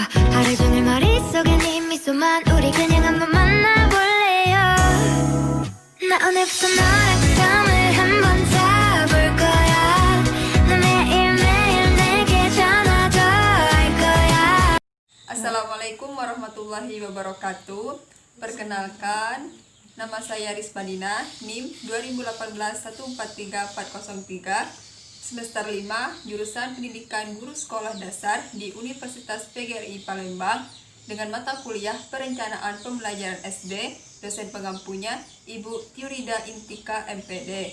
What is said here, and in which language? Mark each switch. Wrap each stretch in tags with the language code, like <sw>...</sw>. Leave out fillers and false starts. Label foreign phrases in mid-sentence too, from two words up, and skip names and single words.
<ko>하루 종일 머릿속에 네 미소만 우리 그냥 한번 만나볼래요 나 오늘부터 너랑 썸을 한번 타볼 거야 너 매일매일 내게 전화도 할 거야</ko> <ar>السلام عليكم ورحمة الله وبركاته.</ar> <id>Perkenalkan, nama saya Rismadina, NIM 2018143403, semester 5, jurusan Pendidikan Guru Sekolah Dasar di Universitas PGRI Palembang dengan mata kuliah Perencanaan Pembelajaran SD, dosen pengampunya Ibu Tiurida Intika MPD.</id>